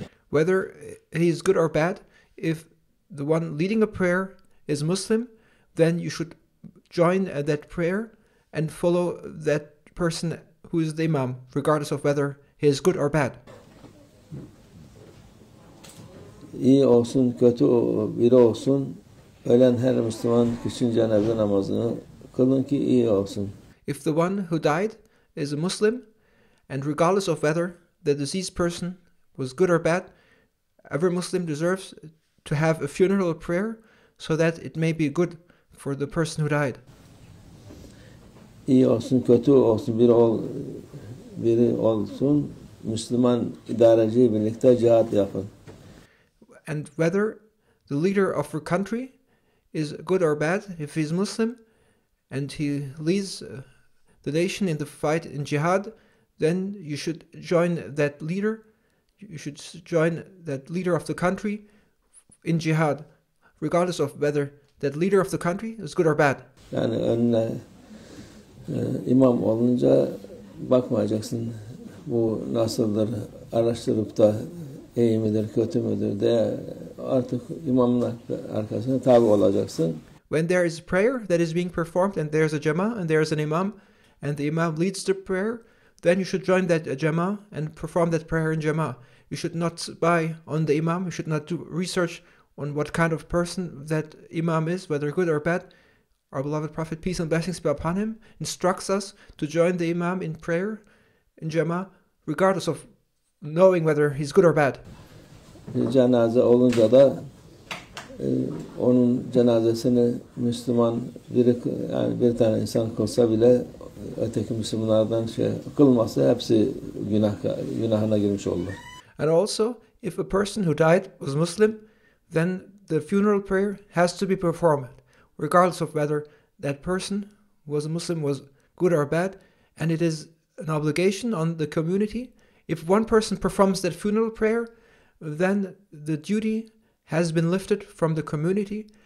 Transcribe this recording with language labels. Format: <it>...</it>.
<en>Whether he is good or bad, if the one leading a prayer is Muslim, then you should join that prayer and follow that person who is the Imam, regardless of whether he is good or bad.</en> <tr>İyi olsun, kötü biri olsun, ölen her Müslüman kişinin cenaze namazını kılın ki iyi olsun.</tr> <en>If the one who died is a Muslim, and regardless of whether the deceased person was good or bad, every Muslim deserves to have a funeral prayer so that it may be good for the person who died.</en> <tr>İyi olsun, kötü olsun, biri olsun, Müslüman idareci birlikte cihat yapın.</tr> <en>And whether the leader of a country is good or bad, if he's Muslim and he leads the nation in the fight in jihad, then you should join that leader. You should join that leader of the country in jihad, regardless of whether that leader of the country is good or bad.</en> <tr>Yani önüne imam olunca bakmayacaksın. Bu nasıldır, araştırıp da iyi midir, kötü müdür diye artık imamın arkasına tabi olacaksın.</tr> <en>When there is prayer that is being performed and there's a Jama'ah and there's an Imam and the Imam leads the prayer, then you should join that Jama'ah and perform that prayer in Jama'ah. You should not spy on the Imam. You should not do research on what kind of person that Imam is, whether good or bad. Our beloved Prophet, peace and blessings be upon him, instructs us to join the Imam in prayer in Jama'ah, regardless of knowing whether he's good or bad.</en> <tr>Cenaze olunca da onun cenazesini Müslüman yani bir tane insan kılsa bile öteki Müslümanlardan kılması hepsi günahına girmiş olurlar.</tr> <en>And also, if a person who died was Muslim, then the funeral prayer has to be performed, regardless of whether that person was a Muslim, was good or bad, and it is an obligation on the community. If one person performs that funeral prayer, then the duty has been lifted from the community.</en>